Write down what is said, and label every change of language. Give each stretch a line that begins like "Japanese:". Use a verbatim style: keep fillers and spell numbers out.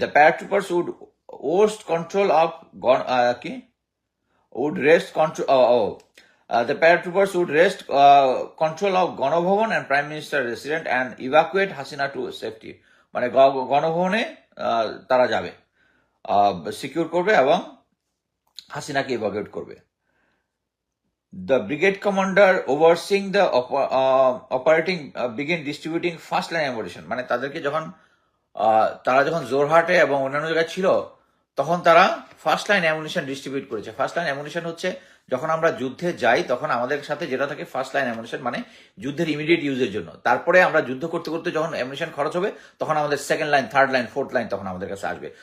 English: The paratroopers would wrest control of কি would wrest control the paratroopers would wrest control of Ganabhaban and prime minister resident and evacuate Hasina to safety.
Bangla: মানে গণভবনে তারা যাবে, secure করবে এবং হাসিনাকে ইভাকুয়েট করবে।
English: The brigade commander overseeing the op- uh, operating uh, began distributing first line ammunition.
Bangla: মানে তাদেরকে যখন তারা যখন জোরহাটে এবং অন্যান্য জায়গায় ছিল তখন তারা ফার্স্ট লাইন অ্যামুনিশন ডিস্ট্রিবিউট করেছে। ফার্স্ট লাইন অ্যামুনিশন হচ্ছে যখন আমরা যুদ্ধে যাই তখন আমাদের সাথে যেটা থাকে ফার্স্ট লাইন অ্যামুনিশন, মানে যুদ্ধের ইমিডিয়েট ইউজের জন্য। তারপরে আমরা যুদ্ধ করতে করতে যখন অ্যামুনিশন খরচ হবে তখন আমাদের second line, third line, fourth line তখন আমাদের কাছে আসবে।